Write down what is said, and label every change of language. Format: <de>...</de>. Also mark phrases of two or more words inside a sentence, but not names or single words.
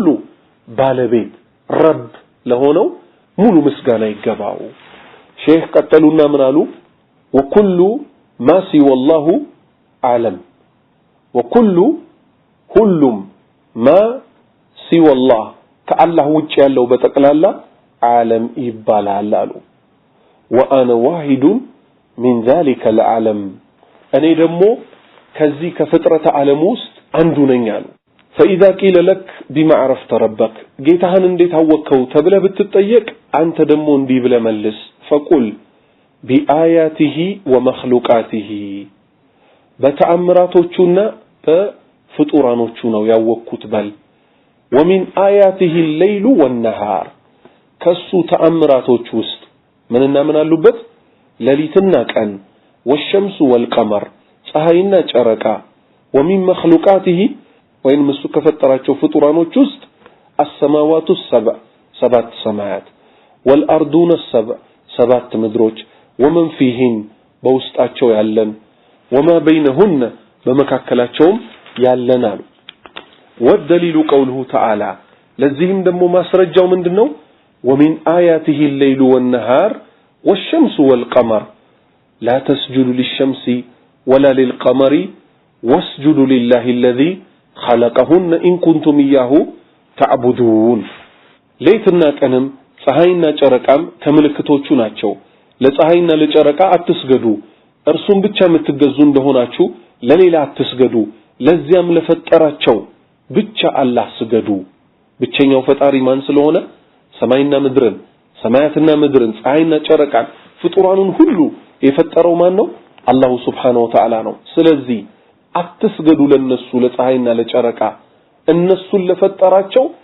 <am>ባለቤት ረብ ለሆነው ሙሉ ምስጋና ይገባው ሼህ ቀጠሉና ምን አሉ</am> <ar>وكل ما سوى الله عالم</ar> <am>ወኩሉ ሁሉም</am> <ar>ما سوى الله</ar> <am>ከአላህ ውጭ ያለው በጠቅላላ ዓለም ይባላል አሉ</am> <ar>وأنا واحد من ذلك العالم</ar> <am>እኔ ደግሞ ከዚህ ከፍጥረተ ዓለም ውስጥ አንዱ ነኝ አሉ</am> <ar>فإذا قيل لك بما عرفت ربك</ar> <am>ጌታህን እንዴት አወቅከው ተብለህ ብትጠየቅ አንተ ደግሞ እንዲህ ብለህ መልስ</am> <ar>فقل بآياته ومخلوقاته</ar> <am>በተአምራቶቹና በፍጡራኖቹ ነው ያወቅኩት በል</am> <ar>ومن آياته الليل والنهار</ar> <am>ከሱ ተአምራቶች ውስጥ ምንና ምን አሉበት ሌሊትና ቀን</am> <ar>والشمس والقمر</ar> <am>ፀሐይና ጨረቃ</am> <ar>ومن مخلوقاته</ar> <am>ወይም እሱ ከፈጠራቸው ፍጡራኖች ውስጥ</am> <ar>السماوات السبع</ar> <am>ሰባት ሰማያት</am> <ar>والأرضون السبع</ar> <am>ሰባት ምድሮች</am> <ar>ومن فيهن</ar> <am>በውስጣቸው ያለን</am> <ar>وما بينهن</ar> <am>በመካከላቸውም ያለናል</am> <ar>والدليل قوله تعالى</ar> <am>ለዚህም ደግሞ ማስረጃው ምንድነው</am> <ar>ومن آياته الليل والنهار والشمس والقمر لا تسجدوا للشمس ولا للقمر واسجدوا لله الذي خلقهن إن كنتم إياه تعبدون ليتنا</ar> <am>ቀንም ፀሐይና ጨረቃም ከምልክቶቹ ናቸው ለፀሐይና ለጨረቃ አትስገዱ እርሱም ብቻ የምትገዙ እንደሆናችሁ ለሌላ አትስገዱ ለዚያም ለፈጠራቸው ብቻ አላህ ስገዱ ብቸኛው ፈጣሪ ማን ስለሆነ ሰማይና ምድርን ሰማያትና ምድርን ፀሐይና ጨረቃን ፍጡራኑን ሁሉ የፈጠረው ማን ነው አላሁ</am> <ar>سبحانه وتعالى</ar> <am>ነው ስለዚህ አትስገዱ ለነሱ ለፀሐይና ለጨረቃ እነሱን ለፈጠራቸው</am>